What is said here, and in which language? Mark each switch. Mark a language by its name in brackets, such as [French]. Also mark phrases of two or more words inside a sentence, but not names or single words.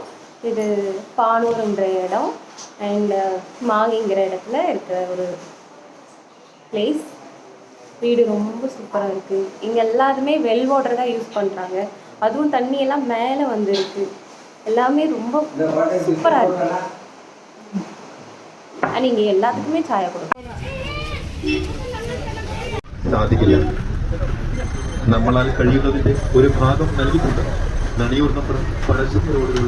[Tamil] இது பானூருன்ற இடம் அண்டு மாகிங்கிற இடத்துல இருக்கிற ஒரு பிளேஸ். வீடு ரொம்ப சூப்பராக இருக்குது. இங்கே எல்லாருமே [English] well water [Tamil] தான் யூஸ் பண்ணுறாங்க. அதுவும் தண்ணியெல்லாம் மேலே வந்துருக்கு. எல்லாமே ரொம்ப சூப்பராக இருக்குது. இங்கே எல்லாத்துக்குமே சாயா கொடுக்கும். [Malayalam] നമ്മളാൽ കഴിയുന്നതിന്റെ ഒരു ഭാഗം നൽകിക്കൊണ്ട് നണിയൂർന്നപ്പുറം പരസ്യ റോഡിലുള്ള